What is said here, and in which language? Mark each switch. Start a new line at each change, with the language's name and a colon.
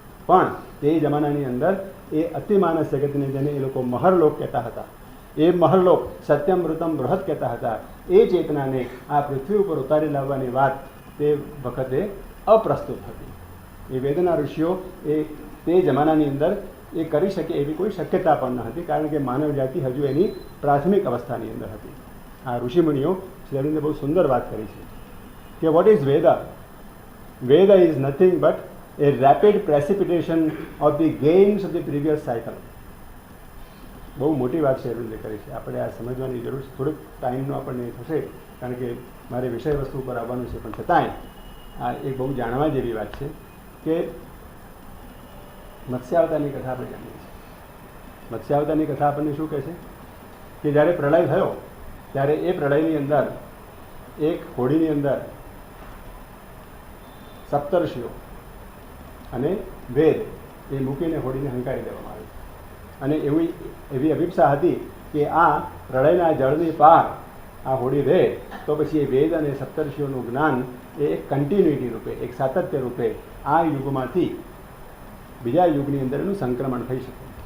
Gujarati: પણ તે જમાનાની અંદર એ અતિમાનસ જગતને, જેને એ લોકો મહરલોક કહેતા હતા, એ મહરલોક સત્યમૃતમ બૃહદ કહેતા હતા, એ ચેતનાને આ પૃથ્વી ઉપર ઉતારી લાવવાની વાત તે વખતે અપ્રસ્તુત હતી. એ વેદના ઋષિઓ તે જમાનાની અંદર એ કરી શકે એવી કોઈ શક્યતા પણ ન હતી. કારણ કે માનવ જાતિ હજુ એની પ્રાથમિક અવસ્થાની અંદર હતી. આ ઋષિમુનિઓ શ્રી અરવિંદે બહુ સુંદર વાત કરી છે કે
English: What is Veda? Veda is nothing but a rapid precipitation of the gains of the previous cycle.
Gujarati: બહુ મોટી વાત છે અરવિંદે કરી છે. આપણે આ સમજવાની જરૂર છે. થોડુંક ટાઈમનો આપણને થશે કારણ કે મારે વિષય વસ્તુ ઉપર આવવાનું છે. પણ છતાંય આ એક બહુ જાણવા જેવી વાત છે કે મત્સ્યાવતારની કથા આપણે જાણીએ છીએ. મત્સ્યાવતારની કથા આપણને શું કહે છે કે જ્યારે પ્રલય થયો ત્યારે એ પ્રલયની અંદર એક હોડીની અંદર સપ્તર્ષિઓ અને વેદ એ મૂકીને હોડીને હંકારી દેવામાં આવી અને એવી અભિપ્સા હતી કે આ પ્રળયના જળની પાર આ હોડી રહે તો પછી એ વેદ અને સપ્તર્ષિઓનું જ્ઞાન એ એક કન્ટિન્યુટી રૂપે, એક સાતત્ય રૂપે આ યુગમાંથી બીજા યુગની અંદર એનું સંક્રમણ થઈ શકે.